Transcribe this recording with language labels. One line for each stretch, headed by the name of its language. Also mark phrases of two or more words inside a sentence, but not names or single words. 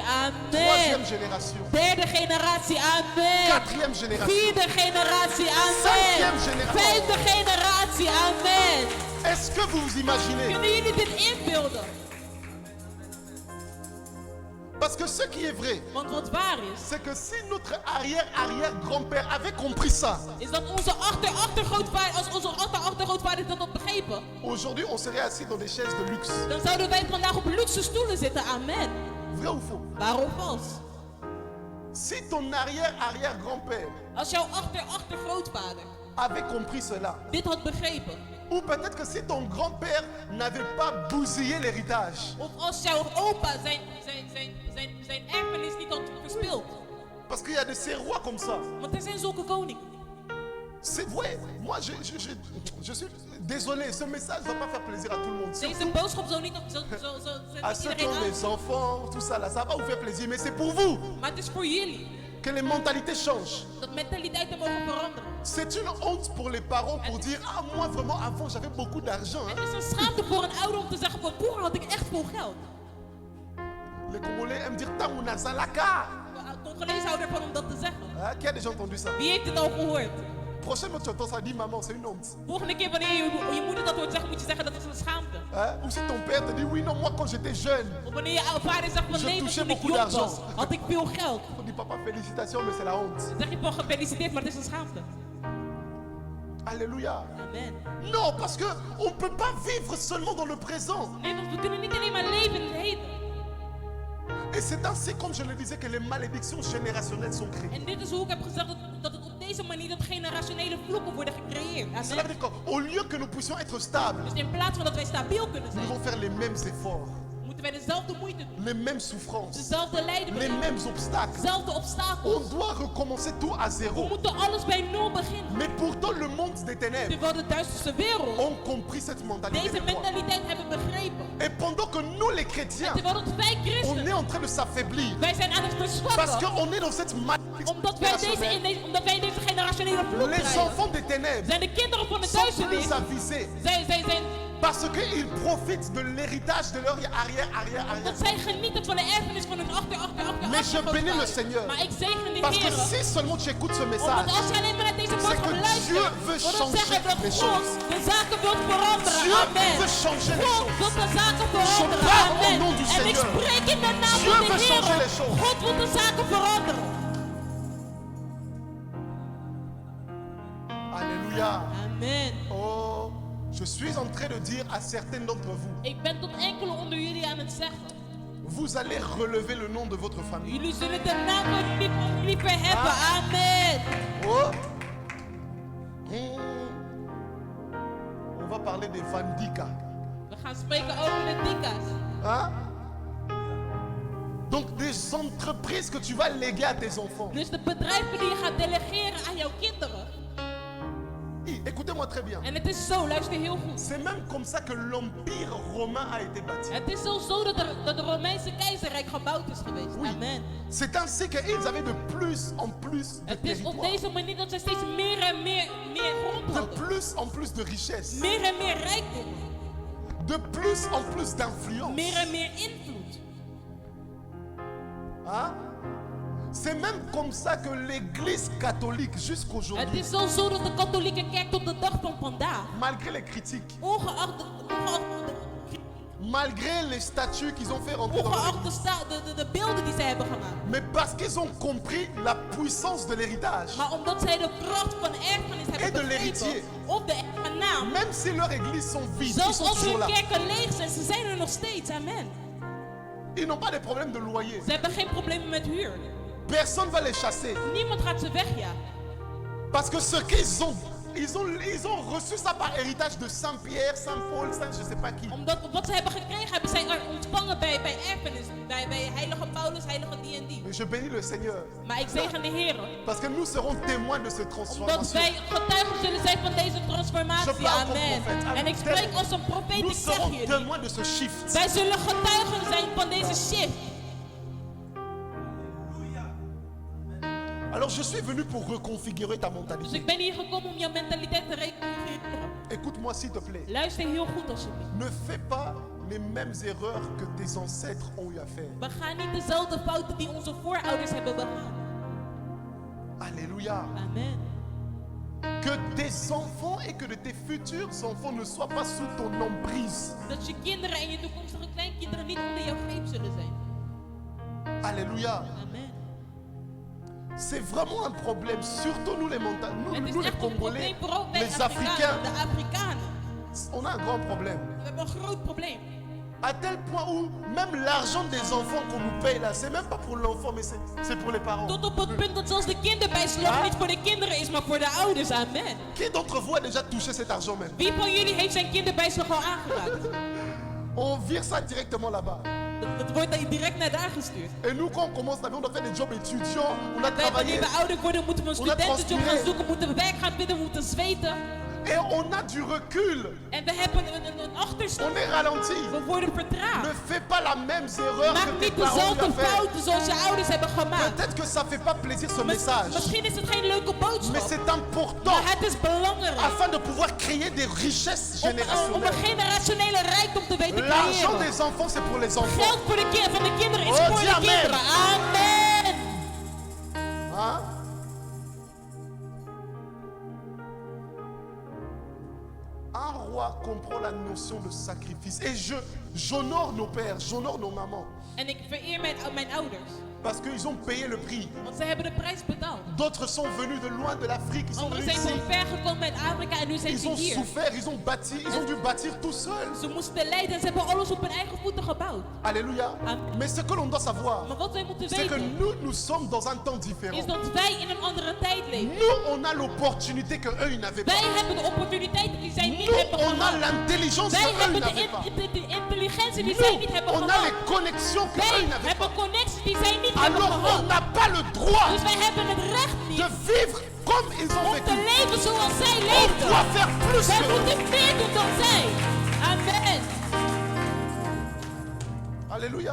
French: Amen. Troisième génération?
Dutch: Derde generatie. Amen.
French: Quatrième génération?
Dutch: Vierde generatie. Amen.
French: Cinquième génération?
Dutch: Vijfde generatie. Amen.
French: Est-ce que vous vous imaginez?
Dutch: Kunnen jullie dit inbeelden?
French: Parce que ce qui est vrai,
Dutch: Want wat waar is,
French: c'est que si notre arrière-arrière-grand-père avait compris ça,
Dutch: is dat onze achtergrootvader, als onze achtergrootvader dat had begrepen,
French: aujourd'hui on serait assis dans des chaises de luxe.
Dutch: dan zouden wij vandaag op luxe stoelen zitten. Amen.
French: Vrai ou faux?
Dutch: Waar of vals?
French: Si ton arrière-arrière-grand-père
Dutch: Als jouw achtergrootvader
French: avait compris cela,
Dutch: dit had begrepen,
French: ou peut-être que si ton grand-père n'avait pas bousillé l'héritage,
Dutch: of als jouw opa zijn erfenis niet had verspild.
French: parce qu'il y a de ces rois comme ça.
Dutch: Want er zijn zulke koningen.
French: C'est vrai, moi je suis désolé, ce message ne va pas faire plaisir à tout le monde.
Dutch: Deze boodschap zou niet
French: À ceux qui
Dutch: iedereen
French: ont des
Dutch: aan.
French: enfants, tout ça là, ça va vous faire plaisir, mais c'est pour vous
Dutch: Maar het is voor jullie
French: que les mentalités changent.
Dutch: dat mentaliteiten mogen veranderen.
French: C'est une honte pour les parents pour dire ah moi vraiment avant j'avais beaucoup d'argent. hein.
Dutch: Het is een schaamte voor een ouder om te zeggen van vroeger had ik echt veel geld.
French: Les Congolais aiment dire
Lingala: Tamuna Zalaka.
Dutch: Congolees houden ervan om dat te zeggen.
French: Ah, qui a déjà entendu ça?
Dutch: Wie heeft dit al gehoord?
French: Prochainement tu entends ça dit maman c'est une honte.
Dutch: Volgende keer wanneer je moeder dat hoort zeggen, moet je zeggen dat is een schaamte.
French: Hein? Ou si ton père te dit oui non moi quand j'étais jeune,
Dutch: Of wanneer je vader zegt van
French: Je
Dutch: nee,
French: touchais
Dutch: toen ik
French: beaucoup
Dutch: jong was,
French: d'argent.
Dutch: had ik veel geld.
French: on dit papa félicitations mais c'est la honte.
Dutch: Dan zeg je van gefeliciteerd, maar het is een schaamte.
French: Alléluia.
Dutch: Amen.
French: Non parce que on peut pas vivre seulement dans le présent.
Dutch: Nee, want we kunnen niet alleen maar leven in het heden.
French: Et c'est ainsi comme je le disais que les malédictions générationnelles sont créées.
Dutch: En dit is hoe ik heb gezegd dat het op deze manier dat generationele vloeken worden gecreëerd.
French: Cela veut Amen. dire qu'au lieu que nous puissions être stables,
Dutch: Dus in plaats van dat wij stabiel kunnen
French: nous
Dutch: zijn,
French: devons faire les mêmes efforts,
Dutch: moeten wij dezelfde moeite doen.
French: les mêmes souffrances,
Dutch: Dezelfde lijden
French: les
Dutch: beleven.
French: mêmes obstacles.
Dutch: Dezelfde
French: On
Dutch: obstakels.
French: doit recommencer tout à
Dutch: We
French: zéro.
Dutch: moeten alles bij nul beginnen.
French: Mais pourtant, le monde des ténèbres
Dutch: Terwijl de duisterste wereld
French: ont compris cette mentalité
Dutch: deze
French: des rois.
Dutch: mentaliteit hebben begrepen.
French: Et pendant que nous, les chrétiens,
Dutch: Terwijl dat wij
French: on est
Dutch: christenen,
French: en train de s'affaiblir
Dutch: wij zijn aan het
French: parce
Dutch: verzwakken.
French: qu'on est dans cette malédiction
Dutch: Omdat wij
French: générationnelle.
Dutch: omdat wij in deze generationele vloek
French: Les
Dutch: krijgen.
French: enfants des ténèbres
Dutch: Zijn de kinderen van de
French: sont
Dutch: duisternis.
French: plus avisés
Dutch: Zij zijn
French: parce qu'ils profitent de l'héritage de leur arrière.
Dutch: dat zij genieten van de erfenis van hun
French: Mais je bénis le Seigneur.
Dutch: Maar ik zegen de
French: Parce que
Dutch: Heer.
French: si seulement tu écoutes ce
Dutch: Omdat
French: message,
Dutch: als je alleen maar naar deze
French: c'est
Dutch: boodschap
French: que Dieu
Dutch: luistert,
French: veut
Dutch: wil dat zeggen
French: changer
Dutch: dat
French: les
Dutch: God
French: choses.
Dutch: de zaken wil veranderen.
French: Dieu Amen. veut changer les
Dutch: God
French: choses.
Dutch: wil de zaken veranderen.
French: parle au Amen. nom du
Dutch: En ik
French: Seigneur.
Dutch: spreek in de naam
French: Dieu
Dutch: van de
French: veut changer les
Dutch: Heer.
French: choses.
Dutch: God wil de zaken veranderen.
French: Alléluia.
Dutch: Amen.
French: Oh, je suis en train de dire à certains d'entre vous,
Dutch: Ik ben tot enkele onder jullie aan het zeggen.
French: vous allez relever le nom de votre famille.
Dutch: Jullie zullen de naam van jullie verheffen. Amen. Oh.
French: On va parler des Vandika.
Dutch: We gaan spreken over de dika's.
French: Hein? Donc des entreprises que tu vas léguer à tes enfants.
Dutch: Dus de bedrijven die je gaat delegeren aan jouw kinderen.
French: Écoutez-moi très bien.
Dutch: En het is zo, luister heel goed.
French: C'est même comme ça que l'empire romain a été bâti.
Dutch: Het is zelfs zo dat het Romeinse keizerrijk gebouwd is geweest.
French: Oui.
Dutch: Amen.
French: C'est ainsi qu'ils avaient de plus en plus de
Dutch: Het is op
French: territoire.
Dutch: deze manier dat zij steeds meer en meer grond
French: De
Dutch: hadden.
French: plus en plus de richesses.
Dutch: Meer en meer rijkdom.
French: De plus en plus d'influence.
Dutch: Meer en meer invloed.
French: Hein? C'est même comme ça que l'église catholique
Dutch: Het
French: jusqu'aujourd'hui,
Dutch: is zelfs zo dat de katholieke kerk tot de dag van vandaag,
French: malgré les critiques,
Dutch: ongeacht de
French: Malgré les statues qu'ils ont fait rentrer dans
Dutch: Ongeacht
French: l'église.
Dutch: de beelden die ze hebben gemaakt.
French: Mais parce qu'ils ont compris la puissance de l'héritage.
Dutch: Maar omdat zij de kracht van erfenis
French: Et de
Dutch: hebben
French: l'héritier.
Dutch: begrepen op de erfgenaam.
French: Même si leurs églises sont vides, ils
Dutch: Zelfs
French: sont
Dutch: als
French: toujours
Dutch: hun
French: là.
Dutch: kerken leeg zijn, ze zijn er nog steeds. Amen.
French: Ils n'ont pas de problème de loyer.
Dutch: Ze hebben geen problemen met huur.
French: Personne ne va les chasser.
Dutch: Niemand gaat ze wegjagen.
French: Parce que ce qu'ils ont, ils ont reçu ça par héritage de Saint Pierre, Saint Paul, Saint je sais pas qui.
Dutch: Omdat wat ze hebben gekregen, hebben zij ontvangen bij erfenis. Bij heilige Paulus, heilige die en die.
French: Mais je bénis le Seigneur.
Dutch: Maar ik zegen de Heer.
French: Parce que nous serons témoins de cette
Dutch: Omdat
French: transformation.
Dutch: wij getuigen zullen zijn van deze
French: Je
Dutch: transformatie.
French: parle comme Amen. prophète.
Dutch: En ik spreek als een profeet,
French: Nous
Dutch: ik zeg
French: serons
Dutch: jullie.
French: témoins de ce shift.
Dutch: Wij zullen getuigen zijn van deze shift.
French: Alors je suis venu pour reconfigurer ta
Dutch: Dus
French: mentalité.
Dutch: ik ben hier gekomen om jouw mentaliteit te reconfigureren.
French: Écoute-moi s'il te plaît.
Dutch: Luister heel goed alsjeblieft.
French: Ne fais pas les mêmes erreurs que tes ancêtres ont eu à faire.
Dutch: We gaan niet dezelfde fouten die onze voorouders hebben begaan.
French: Alléluia.
Dutch: Amen.
French: Que tes enfants et que de tes futurs enfants ne soient pas sous ton emprise.
Dutch: Dat je kinderen en je toekomstige kleinkinderen niet onder jouw greep zullen zijn.
French: Alléluia.
Dutch: Amen.
French: C'est vraiment un problème, surtout nous les montagnes,
Dutch: Het
French: nous
Dutch: is
French: les
Dutch: echt een
French: Congolais,
Dutch: probleem, vooral wij
French: les
Dutch: Afrikanen,
French: Africains.
Dutch: de Afrikanen.
French: On a un grand problème.
Dutch: We hebben een groot probleem.
French: À tel point où même l'argent des enfants qu'on nous paye là, c'est même pas pour l'enfant, mais c'est pour les parents.
Dutch: Tot op het punt dat zelfs de kinderbijslag niet voor de kinderen is, maar voor de ouders. Amen.
French: Qui d'entre vous a déjà touché cet argent même?
Dutch: Wie van jullie heeft zijn kinderbijslag al aangeraakt?
French: On vire ça directement là-bas.
Dutch: Dat wordt dan direct naar daar gestuurd.
French: Et nous, quand on commence la vie, on doit faire des jobs étudiants, on a
Dutch: Wij,
French: travaillé.
Dutch: wanneer we ouder worden, moeten we een Omdat studentenjob gaan transpireren. zoeken, moeten we werk gaan vinden, we moeten zweten.
French: Et on a du recul.
Dutch: En we hebben een achterstand.
French: On est ralenti.
Dutch: We worden vertraagd.
French: Ne fais pas la même erreur que
Dutch: Maak
French: tes
Dutch: niet
French: parents ont eu
Dutch: dezelfde
French: à faire.
Dutch: fouten zoals je ouders hebben gemaakt.
French: Peut-être que ça fait pas plaisir ce message,
Dutch: Misschien is het geen leuke
French: mais
Dutch: boodschap,
French: c'est important
Dutch: maar het is belangrijk
French: afin de pouvoir créer des richesses
Dutch: om een
French: générationnelles.
Dutch: generationele rijkdom te weten
French: L'argent
Dutch: creëren.
French: des enfants, c'est pour les enfants.
Dutch: Geld voor van de kinderen is
French: Oh,
Dutch: voor
French: dis
Dutch: de amen. kinderen. Amen.
French: Hein? Un roi comprend la notion de sacrifice. Et j'honore nos pères, j'honore nos mamans.
Dutch: En ik vereer mijn ouders,
French: Parce qu'ils ont payé le prix.
Dutch: want ze hebben de prijs betaald.
French: D'autres sont venus de loin de l'Afrique, ils sont
Dutch: Anderen
French: venus
Dutch: zijn
French: ici.
Dutch: van ver gekomen uit Afrika en nu zijn
French: Ils
Dutch: ze
French: ont
Dutch: hier.
French: souffert, ils ont bâti, ils ont dû bâtir tout seuls.
Dutch: Ze moesten lijden en ze hebben alles op hun eigen voeten gebouwd.
French: Alléluia.
Dutch: Amen.
French: Mais ce que l'on doit savoir,
Dutch: Maar wat wij moeten
French: c'est que
Dutch: weten,
French: nous sommes dans un temps
Dutch: is
French: différent.
Dutch: dat wij in een andere tijd leven.
French: Nous, on a l'opportunité que eux, ils n'avaient
Dutch: Wij
French: pas.
Dutch: hebben de opportuniteiten die zij niet
French: Nous,
Dutch: hebben
French: on a
Dutch: gehad.
French: l'intelligence
Dutch: Wij
French: que eux, ils
Dutch: hebben
French: n'avaient pas.
Dutch: de intelligentie die zij niet
French: Nous,
Dutch: hebben
French: on a
Dutch: gehad.
French: les connexions que eux,
Dutch: Wij
French: ils n'avaient pas.
Dutch: hebben connecties die zij niet hebben
French: Alors,
Dutch: gehad.
French: on n'a pas le droit
Dutch: Dus wij hebben het recht
French: de
Dutch: niet
French: vivre comme ils ont
Dutch: om
French: vécu.
Dutch: te leven zoals zij
French: On
Dutch: leefden.
French: doit faire plus
Dutch: Wij
French: que eux.
Dutch: moeten meer doen dan zij. Amen.
French: Alléluia.